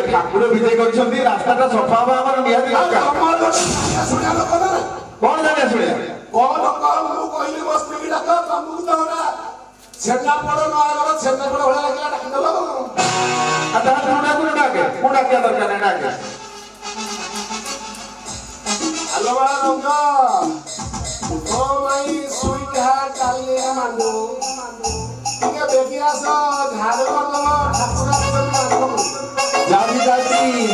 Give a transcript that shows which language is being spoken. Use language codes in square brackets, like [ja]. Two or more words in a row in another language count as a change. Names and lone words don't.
[or] ଠାକୁର ବିଜେ କରିଛନ୍ତି, ରାସ୍ତାଟା ସଫା ହବା ଆମର ନିହାତି ଦରକାର। କଣ ଜାଣିବା ଶୁଣିବା? ମୁଁ କହିଲି ମୋ ସ୍ତ୍ରୀ ଡାକ, ତମକୁ ତ ଛେନାପୋଡ ନୟାଗଡ଼ ଛେନାପୋଡ ଭଳିଆ ଲାଗିଲା ଡାକିଦେଲ। ତାହେଲେ ତୁ ଡାକୁନୁ ଡାକେ। ମୁଁ ଡାକିବା ଦରକାର ନାହିଁ, ଡାକେ। [en] Hello, Ranga. Oh, my sweetheart, darling, Manu. [or] ଟିକେ ବେଗି ଆସ, ଝାଡୁ କରିଦବ, ଠାକୁର ଯାଉଛି ଯାଉଛି